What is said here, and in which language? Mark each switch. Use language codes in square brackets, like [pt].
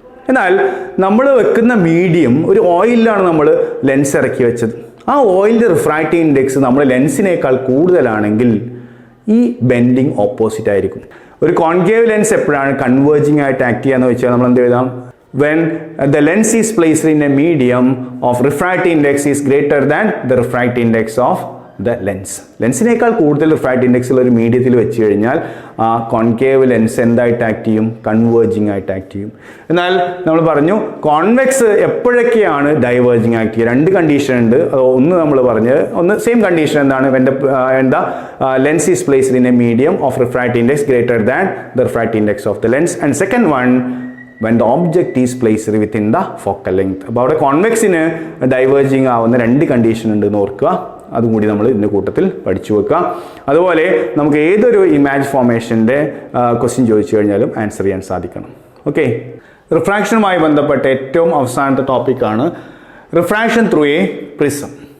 [ml] എന്നാൽ നമ്മൾ വെക്കുന്ന മീഡിയം ഒരു ഓയിലാണ് നമ്മൾ ലെൻസ് ഇറക്കി വെച്ചത്. ആ ഓയിലിൻ്റെ റിഫ്രാക്റ്റീവ് ഇൻഡെക്സ് നമ്മൾ ലെൻസിനേക്കാൾ കൂടുതലാണെങ്കിൽ ഈ ബെൻഡിങ് ഓപ്പോസിറ്റ് ആയിരിക്കും. ഒരു കോൺകേവ് ലെൻസ് എപ്പോഴാണ് കൺവേർജിങ് ആയിട്ട് ആക്ട് ചെയ്യാന്ന് വെച്ചാൽ നമ്മൾ എന്ത് എഴുതാം? [en] when the lens is placed in a medium of refractive index is greater than the refractive index of the lens. [ml] ലെൻസിനേക്കാൾ കൂടുതൽ റിഫ്രാക്റ്റീവ് ഇൻഡെക്സ് ഉള്ള ഒരു മീഡിയത്തിൽ വെച്ച് കഴിഞ്ഞാൽ ആ കോൺകേവ് ലെൻസ് എന്തായിട്ട് ആക്ട് ചെയ്യും? കൺവേർജിങ് ആയിട്ട് ആക്ട് ചെയ്യും. എന്നാൽ നമ്മൾ പറഞ്ഞു കോൺവെക്സ് എപ്പോഴൊക്കെയാണ് ഡൈവേർജിങ് ആക്ട് ചെയ്യുക? രണ്ട് കണ്ടീഷൻ ഉണ്ട്. ഒന്ന് നമ്മൾ പറഞ്ഞത്, ഒന്ന് സെയിം കണ്ടീഷൻ എന്താണ്? എന്താ? [en] Lens is placed in a medium of refractive index greater than the refractive index of the lens. And second one, when the object is placed within the focal length. [ml] അപ്പോൾ അവിടെ കോൺവെക്സിന് diverging ആവുന്ന രണ്ട് condition ഉണ്ട് എന്ന് ഓർക്കുക. അതും കൂടി നമ്മൾ ഇതിൻ്റെ കൂട്ടത്തിൽ പഠിച്ചു വെക്കുക. അതുപോലെ നമുക്ക് ഏതൊരു ഇമേജ് ഫോർമേഷൻ്റെ ക്വസ്റ്റ്യൻ ചോദിച്ചു കഴിഞ്ഞാലും ആൻസർ ചെയ്യാൻ സാധിക്കണം. ഓക്കെ, റിഫ്രാക്ഷനുമായി ബന്ധപ്പെട്ട ഏറ്റവും അവസാനത്തെ ടോപ്പിക്കാണ് റിഫ്രാക്ഷൻ ത്രൂ എ പ്രിസം.